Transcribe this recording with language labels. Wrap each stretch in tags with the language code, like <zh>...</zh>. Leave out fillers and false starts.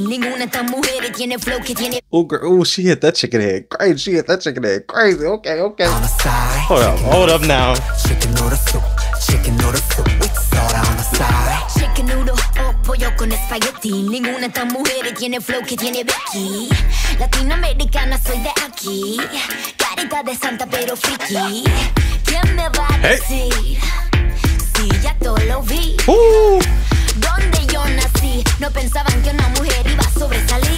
<es>Ninguna de estas mujeres tiene flow que tiene.</es> <en>Oh, girl. Oh, she hit that chicken head crazy. She hit that chicken head crazy. Okay, okay. On the side. Hold up now. Chicken noodle soup with soda on the side. Chicken noodle</en> <es>o pollo con espagueti. Ninguna de estas mujeres tiene flow que tiene Becky. Latinoamericana soy de aquí. Carita de santa pero friki. ¿Quién me va a decir? Sí, ya todo lo vi. Donde yo nací, no pensaban que una mujer iba a sobresalir.</es>